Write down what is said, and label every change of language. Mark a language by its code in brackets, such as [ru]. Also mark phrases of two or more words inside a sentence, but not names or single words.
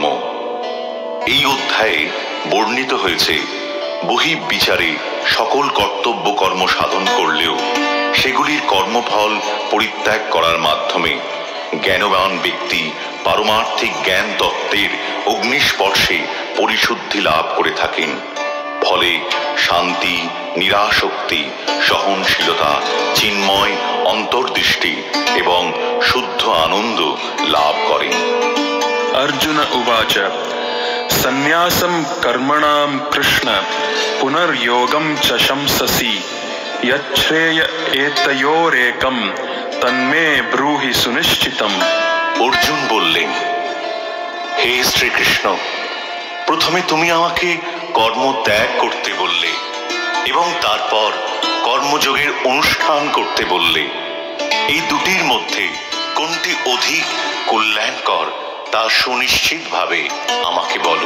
[bn] এই অধ্যায়ে বর্ণিত হয়েছে বহির্বিচারে সকল কর্তব্য কর্ম সাধন করলেও সেগুলির কর্মফল পরিত্যাগ করার মাধ্যমে জ্ঞানবান ব্যক্তি পারমার্থিক জ্ঞান তত্ত্বের অগ্নিস্পর্শে পরিশুদ্ধি লাভ করে থাকেন। ফলে শান্তি, নিরাসক্তি, সহনশীলতা, চিন্ময় অন্তর্দৃষ্টি এবং শুদ্ধ আনন্দ লাভ করেন। [sa] अर्जुन उवाच सन्न्यासं कर्मणां कृष्ण पुनर्योगं च शंससि यच्छ्रेय एतयोरेकं तन्मे ब्रूहि सुनिश्चितम्। [bn] অর্জুন বললেন, হে শ্রীকৃষ্ণ, প্রথমে তুমি আমাকে কর্ম ত্যাগ করতে বললে এবং তারপর কর্মযোগের অনুষ্ঠান করতে বললে। এই দুটির মধ্যে কোনটি অধিক কল্যাণকর তা সুনিশ্চিতভাবে আমাকে বলো।